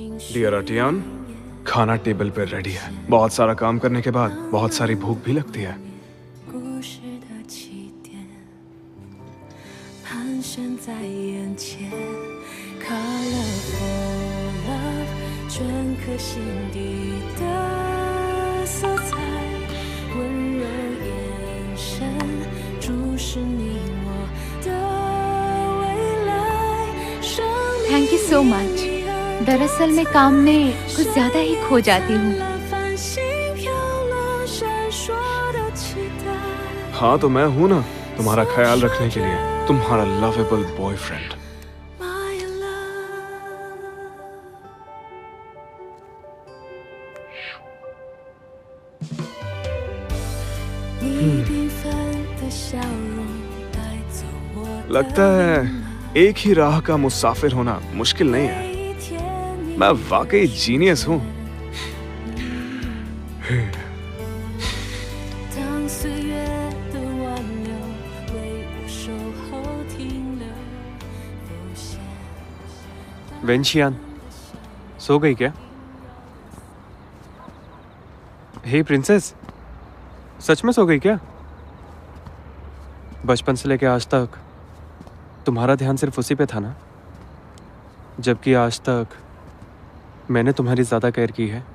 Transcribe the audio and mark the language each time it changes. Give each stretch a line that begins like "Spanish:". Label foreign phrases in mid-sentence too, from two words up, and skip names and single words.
Hindi: डियर अटियान, खाना टेबल पर रेडी है। बहुत सारा काम करने के बाद बहुत सारी भूख भी लगती है।
Chinese: 故事的起点盘旋在眼前
English: Colorful love
Chinese: 镌刻心底的色彩 温柔眼神注视你我的未来 生命
English: Thank you so much.
Hindi: दरअसल मैं काम में कुछ ज्यादा ही खो जाती हूँ।
Chinese: 繁星飘落闪烁的期待
Hindi: हाँ तो मैं हूं ना तुम्हारा ख्याल रखने के लिए, तुम्हारा
English: lovable boyfriend. My love
Chinese: 你缤纷的笑容带走我的
Hindi: लगता है एक ही राह का मुसाफिर होना मुश्किल नहीं है।
Chinese: 每一天你
Hindi: मैं वाकई जीनियस हूँ।
Chinese: 当岁月的挽留为我守候停留浮现
Hindi: वेंशियान सो गई क्या? हे प्रिंसेस, सच में सो गई क्या? बचपन से लेके आज तक तुम्हारा ध्यान सिर्फ उसी पे था ना, जबकि आज तक मैंने तुम्हारी ज़्यादा केयर की है।